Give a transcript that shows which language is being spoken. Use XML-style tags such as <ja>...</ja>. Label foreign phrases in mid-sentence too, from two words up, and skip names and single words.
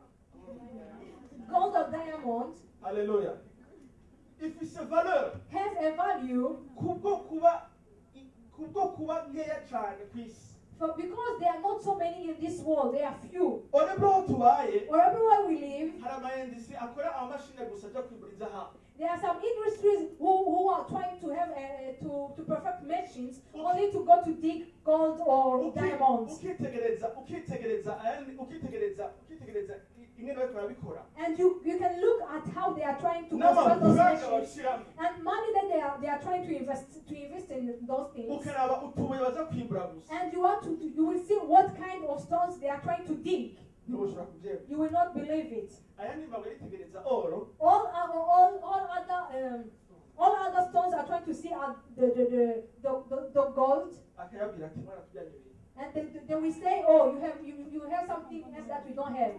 <en>gold or diamond</en> <rn>haleluya ifise valeur</rn> <en>has a value</en> <rn>kubwo kuba nkeya cyane ku isi</rn> <en>Because there are not so many in this world, there are few.</en> <rn>tubaye</rn> <en>Wherever we live,</en> <rn>hari amayendisi akora amamashini gusa ajya kwigura izahabu.</rn> <en>there are some industries who are trying to have to perfect machines only to go to dig gold or diamonds.</en> <rn>ukitegereza ingene bariko barabikora.</rn> <en>And you can look at how they are trying to construct those machines and money that they are trying to invest in those things.</en> <rn>ukaraba utubuye baza kwimbura gusa.</rn> <en>And you will see what kind of stones they are trying to dig. You will not believe it. All other stones are trying to see the gold. And they will say, oh, you have something else that we don't have.</en>